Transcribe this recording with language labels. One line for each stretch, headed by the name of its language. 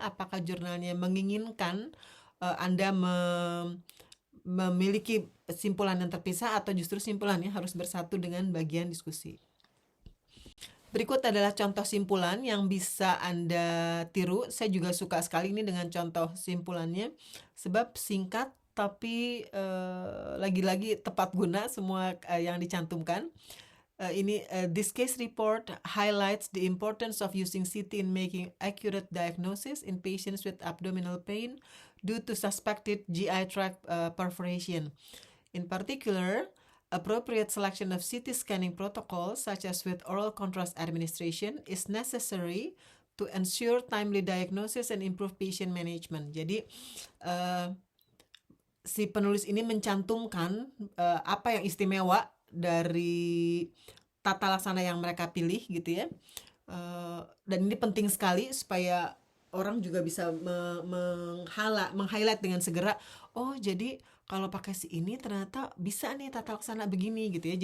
Indonesian: Apakah jurnalnya menginginkan Anda memiliki simpulan yang terpisah, atau justru simpulannya harus bersatu dengan bagian diskusi. Berikut adalah contoh simpulan yang bisa Anda tiru. Saya juga suka sekali ini dengan contoh simpulannya, sebab singkat tapi lagi-lagi tepat guna semua yang dicantumkan.
English: This case report highlights the importance of using CT in making accurate diagnosis in patients with abdominal pain due to suspected GI tract perforation. In particular, appropriate selection of CT scanning protocols, such as with oral contrast administration, is necessary to ensure timely diagnosis and improve patient management.
Indonesian: Jadi si penulis ini mencantumkan apa yang istimewa dari tata laksana yang mereka pilih gitu ya, dan ini penting sekali supaya orang juga bisa meng-highlight dengan segera, jadi kalau pakai si ini ternyata bisa nih tata laksana begini gitu ya.